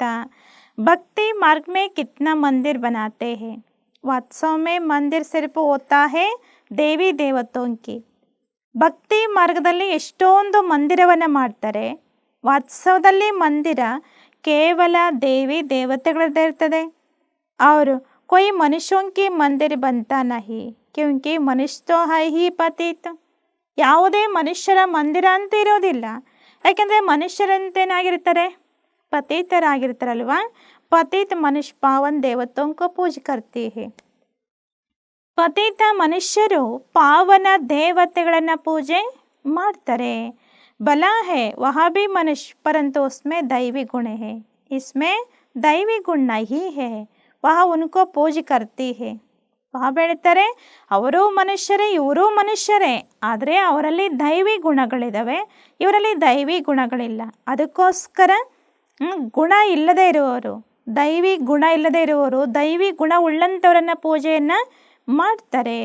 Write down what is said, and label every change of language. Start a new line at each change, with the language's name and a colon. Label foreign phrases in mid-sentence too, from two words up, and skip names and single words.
Hindi: भक्ति मार्ग में कितना मंदिर बनाते हैं, वास्तव में मंदिर सिर्फ़ होता है देवी देवतों की.
Kannada: ಭಕ್ತಿ ಮಾರ್ಗದಲ್ಲಿ ಎಷ್ಟೊಂದು ಮಂದಿರವನ್ನು ಮಾಡ್ತಾರೆ. ವಾತ್ಸವದಲ್ಲಿ ಮಂದಿರ ಕೇವಲ ದೇವಿ ದೇವತೆಗಳದ್ದೇ ಇರ್ತದೆ.
Hindi: ಅವರು कोई मनुष्यों की मंदिर बनता नहीं क्योंकि मनुष्य तो है ही पतित.
Kannada: ಯಾವುದೇ ಮನುಷ್ಯರ ಮಂದಿರ ಅಂತ ಇರೋದಿಲ್ಲ, ಯಾಕೆಂದರೆ ಮನುಷ್ಯರಂತೇನಾಗಿರ್ತಾರೆ, ಪತಿತರಾಗಿರ್ತಾರಲ್ವಾ.
Hindi: पतित मनुष्य पावन देवतों को पूजे करती है.
Kannada: ಪತಿತ ಮನುಷ್ಯರು ಪಾವನ ದೇವತೆಗಳನ್ನು ಪೂಜೆ ಮಾಡ್ತಾರೆ.
Hindi: बल है वह भी मनुष्य परंतु उसमें दैवी गुण है. इसमें दैवी गुण नहीं है, वह उनको पूज करती है.
Kannada: ಬಾಬಾ ಹೇಳ್ತಾರೆ ಅವರು ಮನುಷ್ಯರೇ ಇವರು ಮನುಷ್ಯರೇ, ಆದರೆ ಅವರಲ್ಲಿ ದೈವಿ ಗುಣಗಳಿದ್ದಾವೆ, ಇವರಲ್ಲಿ ದೈವಿ ಗುಣಗಳಿಲ್ಲ. ಅದಕ್ಕೋಸ್ಕರ ಗುಣ ಇಲ್ಲದೆ ಇರುವವರು, ದೈವಿ ಗುಣ ಇಲ್ಲದೆ ಇರುವವರು ದೈವಿ ಗುಣ ಉಳ್ಳಂಥವರನ್ನ ಪೂಜೆಯನ್ನು ಮಾಡ್ತಾರೆ.